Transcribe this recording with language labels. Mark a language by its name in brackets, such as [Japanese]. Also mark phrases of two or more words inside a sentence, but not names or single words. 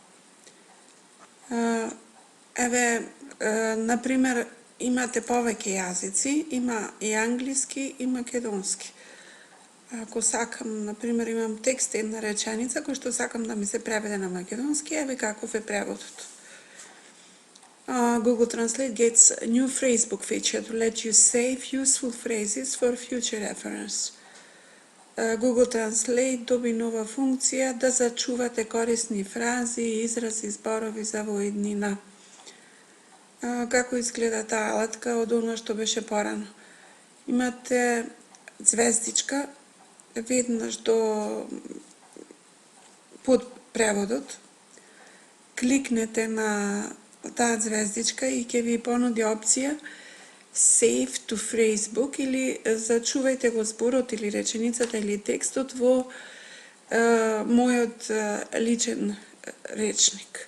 [Macedonian] Еве, например, имате повеќе јазици, има и англиски и македонски. Ако сакам, например, имам текст една реченица која што сакам да ми се преведе на македонски, еве каков е преводот. [English] Google Translate gets a new phrasebook feature to let you save useful phrases for future reference. [Macedonian] Google Translate доби нова функција да зачувате корисни фрази, изрази, зборови за во иднина. Како изгледа таа алатка од она што беше порано? Имате звездичка, веднаш под преводот, кликнете на таа звездичка и ќе ви понуди опција [English] Save to Phrasebook [Macedonian] или зачувајте го зборот или реченицата или текстот во мојот личен речник.